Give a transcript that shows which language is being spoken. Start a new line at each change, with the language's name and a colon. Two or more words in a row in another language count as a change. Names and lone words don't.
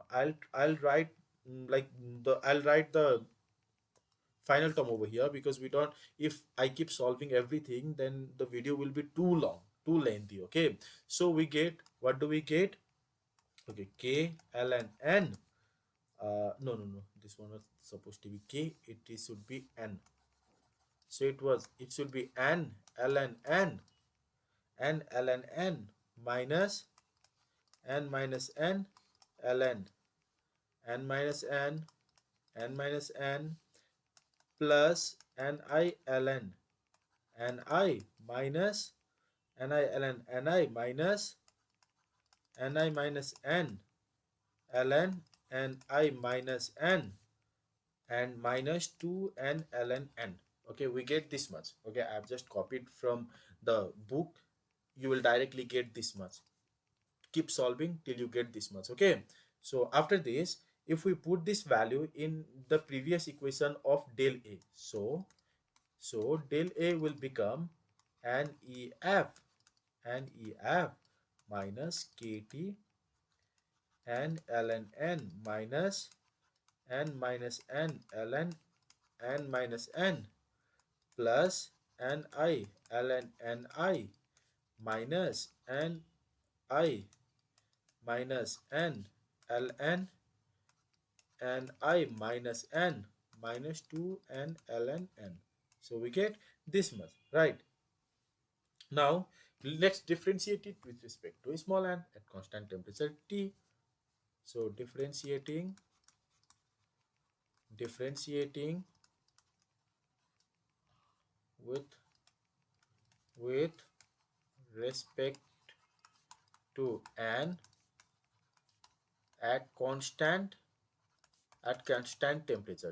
English: I'll write I'll write the final term over here, because we don't, if I keep solving everything, then the video will be too long, too lengthy. Okay, so we get, what do we get? Okay, k ln n No, this one was supposed to be k, should be n. So it should be n ln n, n ln n minus n minus n ln n minus n, n minus n plus ni ln ni minus ni ln ni minus ni minus n ln ni minus n and minus 2n ln n. Okay, we get this much. Okay, I've just copied from the book. You will directly get this much. Keep solving till you get this much. Okay, so after this, if we put this value in the previous equation of del a, so del a will become nef minus kt n ln n minus n minus n ln n minus n plus ni ln ni minus ni minus n ln ni minus n minus 2n ln n. So we get this much, right? Now let's differentiate it with respect to small n at constant temperature T. So differentiating with respect to n at constant temperature.